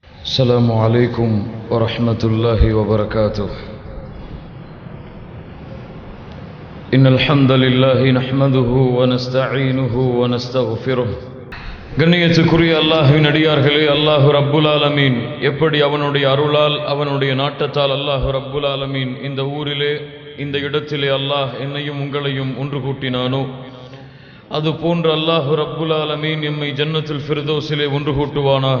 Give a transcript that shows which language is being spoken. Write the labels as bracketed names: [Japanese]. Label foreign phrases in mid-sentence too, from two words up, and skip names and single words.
[Arabic] السلام عليكم ورحمة الله وبركاته. إن الحمد لله نحمده ونستعينه ونستغفره. [Tamil] கண்ணியத்துக்குரிய அல்லாஹ்வின் அடியார்களே, [Arabic] الله رب العالمين [Tamil] எப்படி அவனுடைய அருளால் அவனுடைய நாட்டத்தால் [Arabic] الله رب العالمين [Tamil] இந்த ஊரிலே இந்த இடத்திலே அல்லாஹ் என்னையும் உங்களையும் ஒன்று கூட்டினானோ, அது போன்று [Arabic] الله رب العالمين [Tamil] எம்மை ஜன்னத்துல் ஃபிர்தௌஸிலே ஒன்று கூட்டுவானாக.